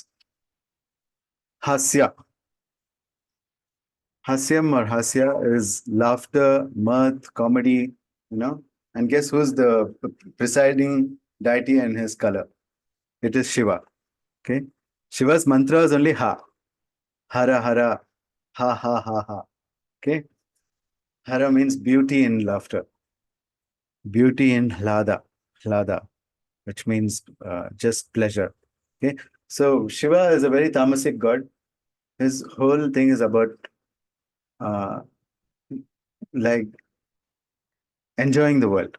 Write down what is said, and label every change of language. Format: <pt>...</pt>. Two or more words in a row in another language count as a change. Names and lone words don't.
<en>Hasya. Hasyam or Hasya is laughter, mirth, comedy, And guess who's the presiding deity and his color? It is Shiva. Okay. Shiva's mantra is only Ha. Hara Hara. Ha Ha Ha Ha. Okay. Hara means beauty in laughter. Beauty in Hlada, which means just pleasure. Okay. So Shiva is a very tamasic god. His whole thing is about like enjoying the world.</en>